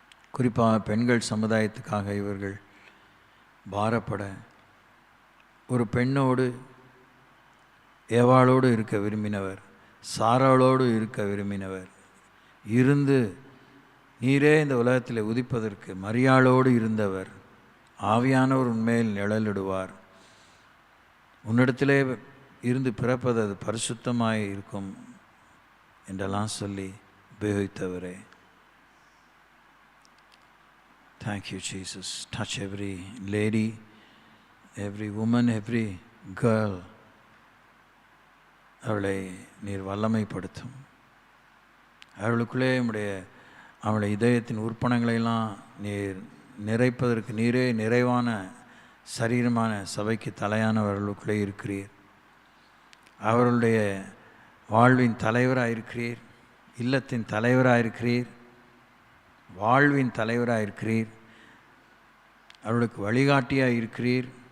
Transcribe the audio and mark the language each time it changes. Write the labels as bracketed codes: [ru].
[ta] குறிப்பாக பெண்கள் சமுதாயத்துக்காக இவர்கள் பாரப்பட, ஒரு பெண்ணோடு ஏவாளோடு இருக்க விரும்பினவர், சாராளோடு இருக்க விரும்பினவர், இருந்து நீரே இந்த உலகத்தில் உதிப்பதற்கு மரியாளோடு இருந்தவர், ஆவியானவர் உண்மையில் நிழலிடுவார், உன்னிடத்திலே இருந்து பிறப்பது அது பரிசுத்தமாய் இருக்கும் என்றெல்லாம் சொல்லி உபயோகித்தவரே. [en] Thank you, Jesus. Touch every lady, every woman, every girl. [ta] அவளை நீர் வல்லமைப்படுத்தும். அவளுக்குள்ளே அவளுடைய இதயத்தின் உறுப்பினங்களையெல்லாம் நீர் நிறைப்பதற்கு நீரே நிறைவான சரீரமான சபைக்கு தலையானவர்களுக்குள்ளே இருக்கிறீர். அவர்களுடைய வாழ்வின் தலைவராக இருக்கிறீர், இல்லத்தின் தலைவராக இருக்கிறீர், வாழ்வின் தலைவராக இருக்கிறீர், அவர்களுக்கு வழிகாட்டியாக இருக்கிறீர்.